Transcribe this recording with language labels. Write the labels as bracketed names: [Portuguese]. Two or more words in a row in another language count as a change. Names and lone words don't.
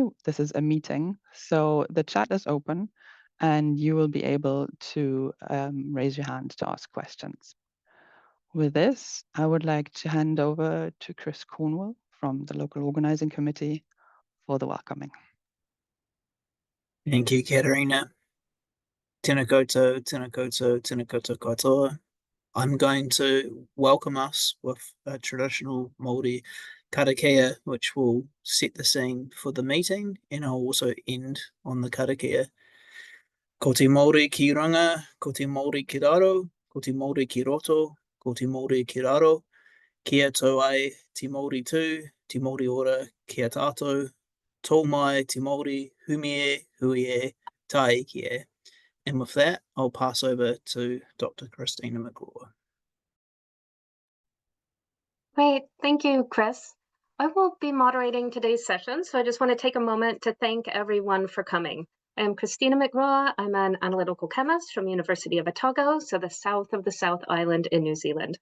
[English] This is a meeting, so the chat is open and you will be able to raise your hand to ask questions. With this, I would like to hand over to Chris Cornwall from the local organizing committee for the welcoming. Thank you, Katarina. [Māori] Tēnā koutou, tēnā koutou, tēnā koutou katoa. [English] I'm going to welcome us with a traditional Māori karakia, which will set the scene for the meeting, and I'll also end on the karakia. [Māori] Ko te Māori ki runga, ko te Māori ki raro, ko te Māori ki roto, ko te Māori ki raro, kia tau ai te Māori tū, te Māori ora kia tātou, tō mai te Māori, humie, hui e, tai ki e. [English] And with that, I'll pass over to Dr. Christina McGraw. Great, thank you, Chris. I will be moderating today's session, so I just want to take a moment to thank everyone for coming. I'm Christina McGraw. I'm an analytical chemist from the University of Otago, so the south of the South Island in New Zealand.